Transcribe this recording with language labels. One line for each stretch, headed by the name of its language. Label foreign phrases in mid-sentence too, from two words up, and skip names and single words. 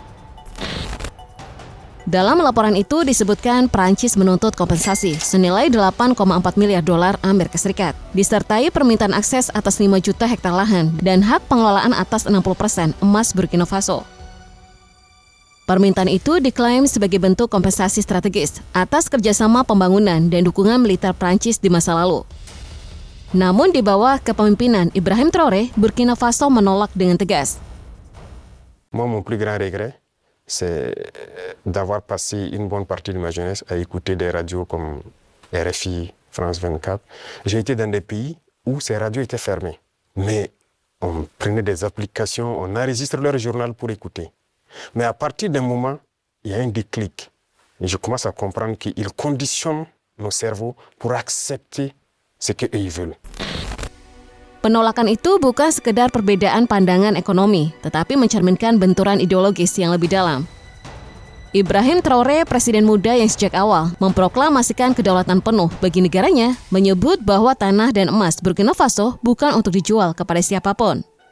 Indonesian: Dalam laporan itu disebutkan Prancis menuntut kompensasi senilai 8,4 miliar dolar Amerika Serikat, disertai permintaan akses atas 5 juta hektar lahan dan hak pengelolaan atas 60% emas Burkina Faso. Permintaan itu diklaim sebagai bentuk kompensasi strategis atas kerjasama pembangunan dan dukungan militer Prancis di masa lalu. Namun di bawah kepemimpinan Ibrahim Traoré, Burkina Faso menolak dengan tegas.
French: Moi, mon plus grand regret, c'est d'avoir passé une bonne partie de ma jeunesse à écouter des radios comme RFI, France 24. J'ai été dans des pays où ces radios étaient fermées. Mais on prenait des applications, on enregistre leur journal pour écouter. Mais à partir d'un moment, il y a un déclic. Et je commence à comprendre qu'ils conditionnent nos cerveaux pour accepter ce qu'eux ils veulent.
Indonesian: Penolakan itu bukan sekedar perbedaan pandangan ekonomi, tetapi mencerminkan benturan ideologis yang lebih dalam. Ibrahim Traoré, presiden muda yang sejak awal memproklamasikan kedaulatan penuh bagi negaranya, menyebut bahwa tanah dan emas Burkina Faso bukan untuk dijual kepada siapapun.